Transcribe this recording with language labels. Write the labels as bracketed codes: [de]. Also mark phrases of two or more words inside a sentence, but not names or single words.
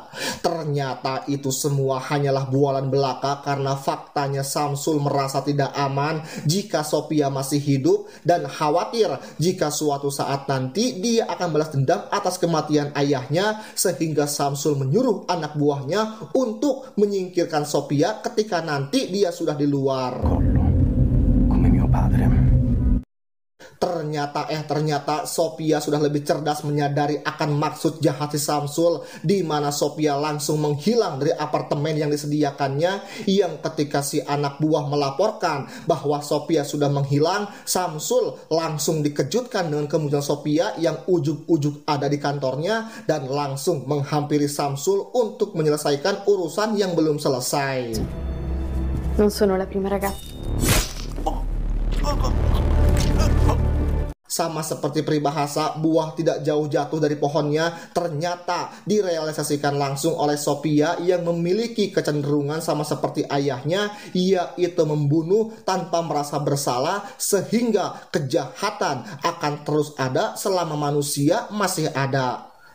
[id] Ternyata itu semua hanyalah bualan belaka karena faktanya Samsul merasa tidak aman jika Sophia masih hidup dan khawatir jika suatu saat nanti dia akan balas dendam atas kematian ayahnya sehingga Samsul menyuruh anak buahnya untuk menyingkirkan Sophia ketika nanti dia sudah di luar. [it] Come mio padre. [id] Ternyata Sophia sudah lebih cerdas menyadari akan maksud jahat si Samsul di mana Sophia langsung menghilang dari apartemen yang disediakannya yang ketika si anak buah melaporkan bahwa Sophia sudah menghilang, Samsul langsung dikejutkan dengan kemunculan Sophia yang ujug-ujug ada di kantornya dan langsung menghampiri Samsul untuk menyelesaikan urusan yang belum selesai. [it] Non sono la prima ragazza. [id] Sama seperti peribahasa, buah tidak jauh jatuh dari pohonnya, ternyata direalisasikan langsung oleh Sophia yang memiliki kecenderungan sama seperti ayahnya, yaitu membunuh tanpa merasa bersalah sehingga kejahatan akan terus ada selama manusia masih ada.